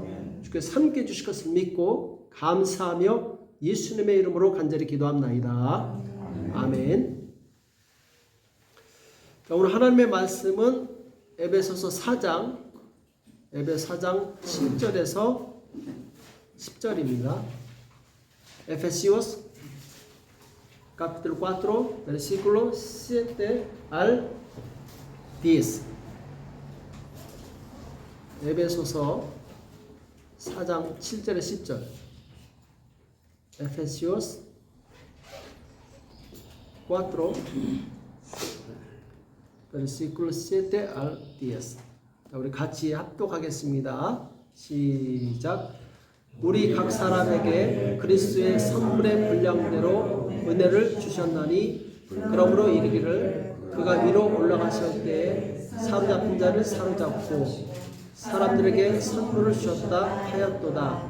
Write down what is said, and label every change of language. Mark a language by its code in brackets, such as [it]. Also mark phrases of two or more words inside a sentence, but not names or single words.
[ko] 주께서 함께 주실 것을 믿고 감사하며 예수님의 이름으로 간절히 기도합나이다. 아멘. 자, 오늘 하나님의 말씀은 에베소서 4장 7절에서 10절입니다. [es] Efesios capítulo 4 versículo 7 al 10. [ko] 에베소서 4장 7절에 10절. [es] Efesios 4 versículo 7 al 10. [ko] 자, 우리 같이 합독하겠습니다. 시작. 우리 각 사람에게 그리스도의 선물의 분량대로 은혜를 주셨나니 그러므로 이르기를 그가 위로 올라가실 때에 사로잡힌 자를 사로잡고 사람들에게 선물을 주셨다 하였도다.